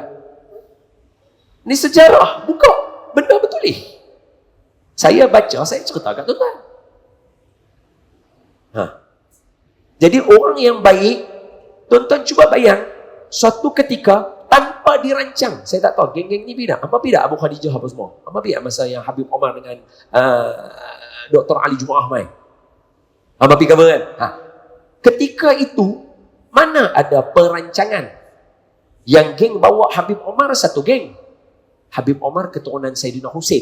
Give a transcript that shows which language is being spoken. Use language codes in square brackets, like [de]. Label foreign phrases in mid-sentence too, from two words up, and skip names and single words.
[ms] Ni sejarah. Buka. Benda betul ni. Saya baca, saya cerita kat tuan-tuan. Jadi orang yang baik, tuan-tuan cuba bayang, suatu ketika tanpa dirancang, saya tak tahu, geng-geng ni pidak. Apa pidak Abu Khadijah apa semua? Apa pidak masa yang Habib Omar dengan Dr. Ali Jumaah main? Apa pidak kan? Ketika itu, mana ada perancangan? Yang geng bawa Habib Omar satu geng. Habib Omar keturunan Sayyidina Husain.